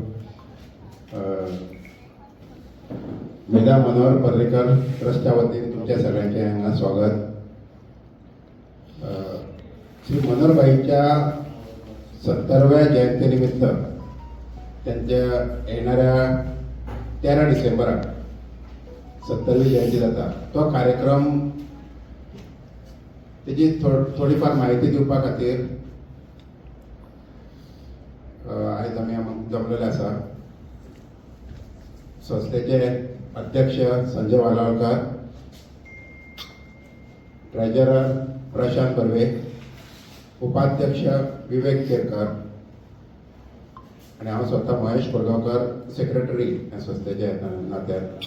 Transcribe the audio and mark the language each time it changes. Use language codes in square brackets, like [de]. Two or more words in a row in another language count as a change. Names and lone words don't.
[mr] मेधा मनोहर पर्रीकर ट्रस्टच्या वतीने तुमच्या सगळ्यांचे हांगा स्वागत. श्री मनोहरबाईंच्या 70व्या जयंतीनिमित्त त्यांच्या येणाऱ्या 13 डिसेंबराक 70वी जयंती जाता. [kok] तो कार्यक्रम तेजी थोडीफार माहिती दिवपा खातीर आयज आमी जमलेले आसा. [mr] संस्थेचे अध्यक्ष संजय वालावलकर, ट्रेजरर प्रशांत बर्वे, उपाध्यक्ष विवेक केरकर आणि हांव स्वतः महेश कोरगांवकर, सेक्रेटरी ह्या संस्थेचे नात्यान.